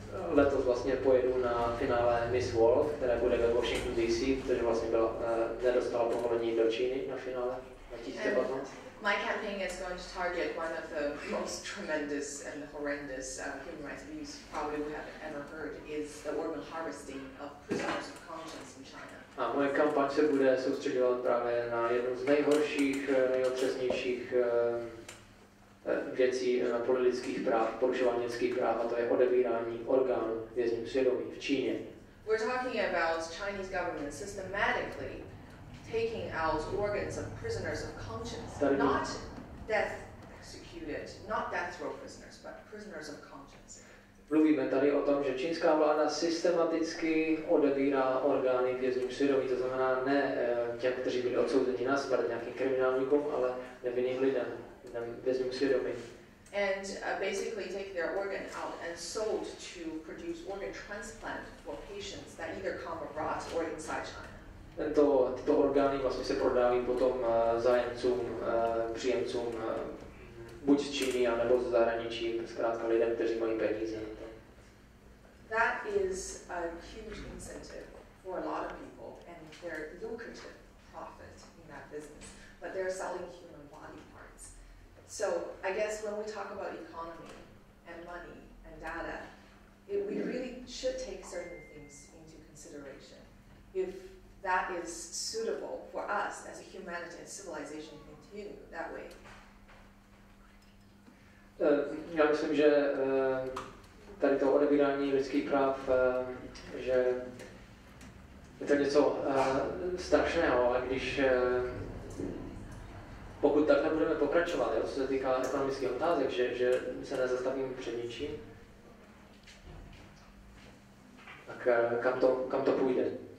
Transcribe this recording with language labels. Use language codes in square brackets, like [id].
[cs] letos vlastně pojedu na finále Miss World, které bude ve Washington DC, protože vlastně nedostala povolení do Číny na finále 2015. [en] My campaign is going to target one of the most tremendous and horrendous human rights abuses probably we have ever heard, is the organ harvesting of prisoners of conscience in China. [cs] A moje kampaň se bude soustředovat právě na jednu z nejhorších, nejotřesnějších věcí na poli lidských práv, porušování lidských práv, a to je odebírání orgánů vězňů svědomí v Číně. [en] We're talking about Chinese government systematically taking out organs of prisoners of conscience, not death executed, not death row prisoners, but prisoners of conscience. [cs] Mluvíme tady o tom, že čínská vláda systematicky odebírá orgány vězňů svědomí, to znamená ne těm, kteří byli odsouzeni na smrt, nějakým kriminálníkům, ale nevinným lidem, vězňům svědomí. [en] And basically take their organ out and sold to produce organ transplant for patients that either come abroad or inside China. [cs] Tyto orgány vlastně se prodávají potom zájemcům, příjemcům buď z Číny, anebo z zahraničí, zkrátka lidem, kteří mají peníze. [en] That is a huge incentive for a lot of people, and they're lucrative profit in that business, but they're selling human body parts. So I guess when we talk about economy and money and data, we really should take certain things into consideration. If that is suitable for us as a humanity and civilization to continue that way. [cs] Já myslím, že tady to odebírání lidských práv, že je to něco strašného, ale když pokud takhle budeme pokračovat, co se týká ekonomických otázek, že se nezastavíme před ničím, tak kam to půjde?